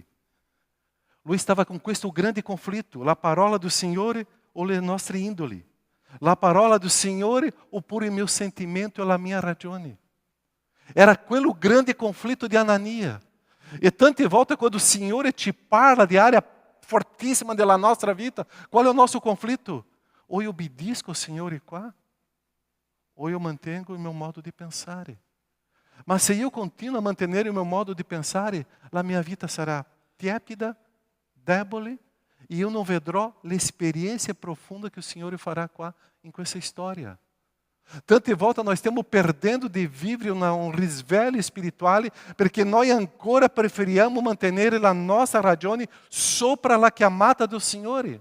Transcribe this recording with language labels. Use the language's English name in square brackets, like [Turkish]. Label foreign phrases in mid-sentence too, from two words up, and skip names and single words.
[Italian] Lui stava con questo grande conflitto, la parola do Signore o le nostre indoli. La parola do Signore oppure il mio sentimento e la mia ragione. Era quello grande conflitto di Anania. E tante volte quando o Signore ci parla di área fortissima della nostra vita, qual è il nostro conflitto? [Portuguese] Ou eu obedeço ao [Italian] Signore qua, [Portuguese] ou eu [Italian] mantengo il mio modo di pensare. Ma se io continuo a mantenere il mio modo di pensare, la mia vita sarà tiepida, debole, e io non vedrò l'esperienza profonda che o Signore farà qua in questa storia. Tante volte nós stiamo perdendo di vivere un risveglio spirituale perché noi ancora preferiamo mantenere la nostra ragione sopra la chiamata del Signore.